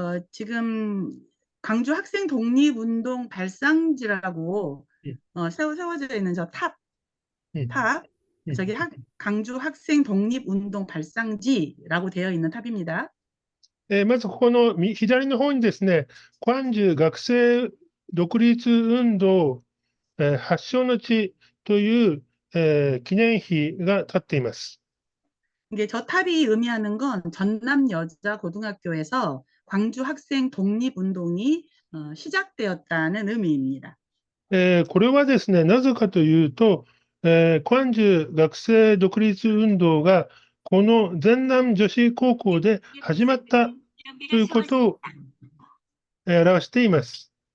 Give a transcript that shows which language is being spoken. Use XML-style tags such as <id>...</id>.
<ko>지금 광주 학생 독립운동 발상지라고 예, 세워져 있는 저 예, 탑, 예. 저기 광주 학생 독립운동 발상지라고 되어 있는 탑입니다.</ko> <ja>まず、ここの左の方にですね、関中学生独立運動、発祥の地という、記念碑が立っています。</ja> <ko>이게 저 탑이 의미하는 건 전남 여자 고등학교에서 광주 학생 독립운동이 시작되었다는 의미입니다.</ko> <ja>これはですね、なぜかというと、関中学生独立運動がこの全南女子高校で始まったということを、表しています。</ja>